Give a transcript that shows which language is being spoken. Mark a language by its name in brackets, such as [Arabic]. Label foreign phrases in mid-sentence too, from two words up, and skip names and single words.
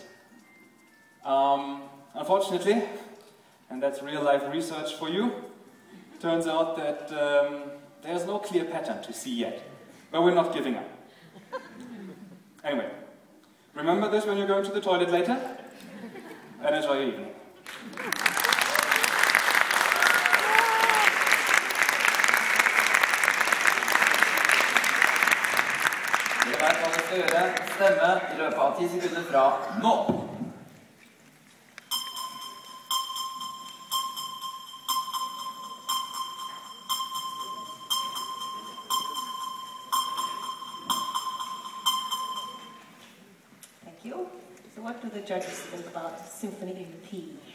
[English] Unfortunately, and that's real life research for you, turns out that there's no clear pattern to see yet. But we're not giving up. Anyway, remember this when you're going to the toilet later, and enjoy your evening. [Norwegian] Dere vet hva dere skal gjøre. Stemme i løpet av 10 sekunder fra nå. [English] So what do the judges think about Symphony in P?